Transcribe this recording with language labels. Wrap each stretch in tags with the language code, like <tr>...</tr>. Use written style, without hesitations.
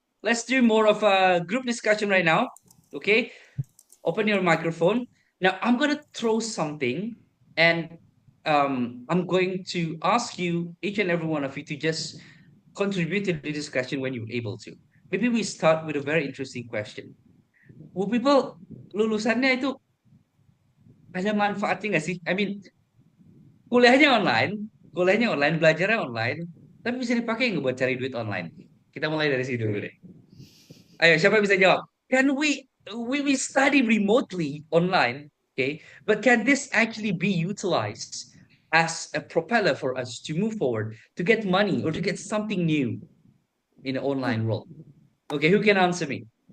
<en>Let's do more of a group discussion right now. Okay, open your microphone. Now I'm gonna throw something, and I'm going to ask you, each and every one of you, to just contribute to the discussion when you're able to. Maybe we start with a very interesting question. Will people</en> <id>lulusannya itu ada manfaatnya nggak sih?</id> <en>I mean,</en> <id>kuliahnya online, belajarnya online, tapi bisa dipakai nggak buat cari duit online? Kita mulai dari sini dulu deh. Ayo, siapa yang bisa jawab?</id> <en>Can we study remotely online, okay? But can this actually be utilized as a propeller for us to move forward, to get money or to get something new in the online world? Okay, who can answer me?</en>